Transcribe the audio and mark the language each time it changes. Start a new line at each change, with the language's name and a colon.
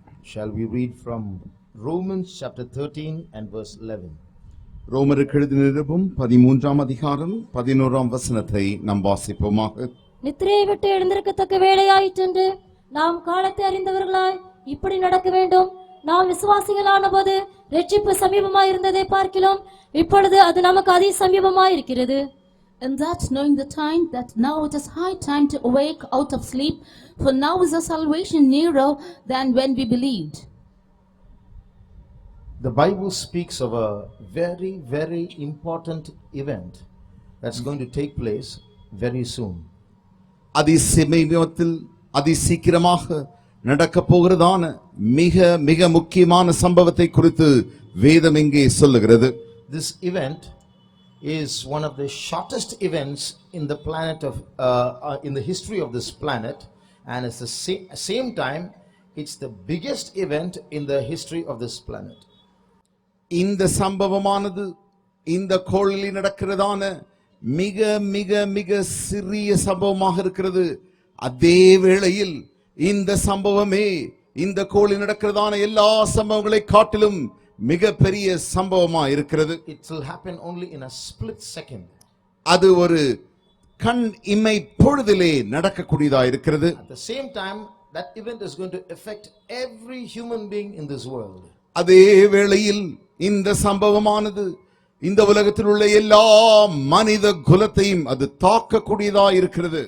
English: Shall we read from Romans chapter 13 and verse 11?
Tamil: ரோமருக்கு எழுதின நிருபம் 13ஆம் அதிகாரம் 11ஆம் வசனத்தை நாம் வாசிப்போமாக. நித்திரையை விட்டு எழுந்திருக்கத்தக்க வேளையாயிற்றென்று நாம் காலத்தை அறிந்தவர்களாய் இப்படி நடக்க வேண்டும். நாம் விசுவாசிகளான போது ரட்சிப்பு சமீபமாயிருந்ததை பார்க்கிறோம், இப்பொழுது அது நமக்கு அதி சமீபமாயிருக்கிறது.
English: And that knowing the time, that now it is high time to awake out of sleep, for now is our salvation nearer than when we believed. The Bible speaks of a very, very important event that's going to take place very soon.
Tamil: அதிசமீபத்தில் அதிசீக்கிரமாக நடக்க போகிறதான மிக மிக முக்கியமான சம்பவத்தை குறித்து வேதம் இங்கே சொல்லுகிறது.
English: This event is one of the shortest events in the planet of in the history of this planet, and at the same time it's the biggest event in the history of this planet.
Tamil: இந்த சம்பவமானது இந்த கோளில் நடக்கிறதான மிக மிக மிக சிறிய சம்பவமாக இருக்கிறது. அதே வேளையில் இந்த சம்பவமே இந்த கோளில் நடக்கிறதான எல்லா சம்பவங்களை காட்டிலும் மிக பெரிய சம்பவமா இருக்கிறது.
English: It will happen only in a split second.
Tamil: அது ஒரு கண் இமை பொழுதிலே நடக்கக்கூடியதா இருக்கிறது.
English: At the same time, that event is going to affect every human being in this world.
Tamil: அதே வேளையில் இந்த சம்பவமானது இந்த உலகத்தில் உள்ள எல்லா மனித குலத்தையும் அது தாக்கக்கூடியதா இருக்கிறது.